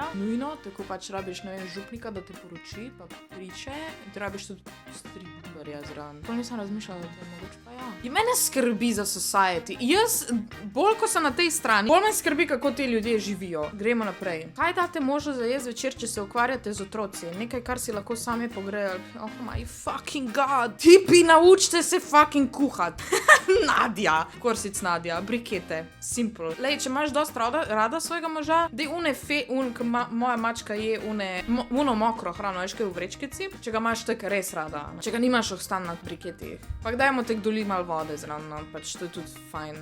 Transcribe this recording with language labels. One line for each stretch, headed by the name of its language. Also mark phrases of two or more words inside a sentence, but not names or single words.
Slovenian: Nujno, tako pač rabiš, ne vem, župnika, da te poroči, pa priče, in ti rabiš tudi striperja zraven. To nisem razmišljala, da to je mogoče pa ja. In mene skrbi za society. Jaz, bolj ko sem na tej strani, bolj me skrbi, kako ti ljudje živijo. Gremo naprej. Kaj date možnost za jesti zvečer, če se ukvarjate z otroci? Nekaj, kar si lahko sami pogrejo.
English: Oh my fucking god.
Slovenian: Tipi, naučite se fucking kuhat. Nadja. Korsic Nadja. Brikete. Simple. Lej, če imaš dost rada svojega moža, dej moja mačka je uno mokro hrano, veš kaj v vrečkici, če ga imaš tako res rada. Če ga nimaš ostan na briketih. Pa dajmo tek doli malo vode zraven, pač to je tudi fajn.